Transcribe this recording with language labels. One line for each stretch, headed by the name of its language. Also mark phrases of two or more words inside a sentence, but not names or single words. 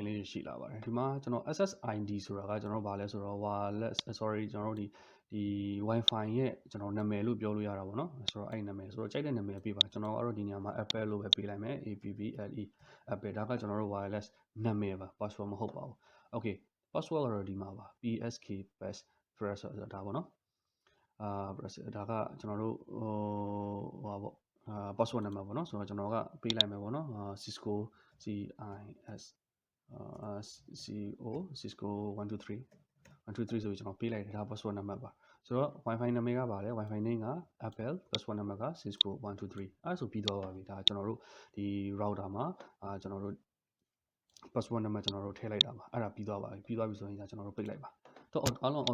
Burmese: လေးတွေရှိလာပါတယ်ဒီမှာကျွန်တော် SSID ဆိုတာကကျွန်တော်ဗာလဲဆိုတော့
English: wireless sorry
Burmese: ကျွန်တော်တို့ဒီ Wi-Fi ရဲ့ကျွန်တော်နာမည်လို့ပြောလို့ရတာပေါ့နော်ဆိုတော့အဲ့နာမည်ဆိုတော့ကြိုက်တဲ့နာမည်ပေးပါကျွန်တော်ကတော့ဒီနေရာမှာ Apple လို့ပဲပေးလိုက်မယ် APPLE Apple ဒါကကျွန်တော်တို့ wireless နာမည်ပါ password မဟုတ်ပါဘူး okay password ကတော့ဒီမှာပါ
English: PSK pass press
Burmese: ဆိုတာဒါပေါ့နော်press ဒါကကျွန်တော်တို့ဟိုပေါ့password နံပါတ်ပေါ့နော်ဆိုတော့ကျွန်တော်ကပေးလိုက်မယ်ပေါ့နော်Cisco Cisco 123 123ဆိုပြီးကျွန်တော်ပေးလိုက်တယ်ဒါ password နံပါတ်ပါဆိုတော့ Wi-Fi နာမည်ကပါတယ်
English: Wi-Fi name
Burmese: က Apple password နံပါတ်က Cisco 123အဲ့ဆိုပြီးတော့ပါပြီဒါကျွန်တော်တို့ဒီ router မှာကျွန်တော်တို့ password နံပါတ်ကျွန်တော်တို့ထည့်လိုက်တာပါအဲ့ဒါပြီးသွားပါပြီပြီးသွားပြီဆိုရင်ကျွန်တော်တို့ပိတ်လိုက်ပါတော့အားလုံး